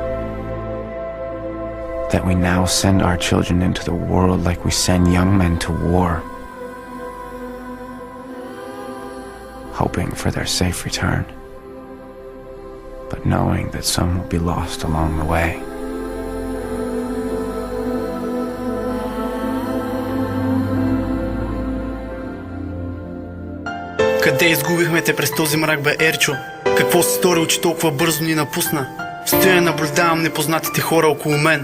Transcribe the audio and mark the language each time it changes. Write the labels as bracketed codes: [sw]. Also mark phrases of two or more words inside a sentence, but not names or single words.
[en] That we now send our children into the world like we send young men to war, hoping for their safe return, but knowing that some will be lost along the way. [bg] Къде изгубихме те през този мрак, бе, Ерчо? Какво се сторил, че толкова бързо ни напусна? Стоя наблюдавам непознатите хора около мен.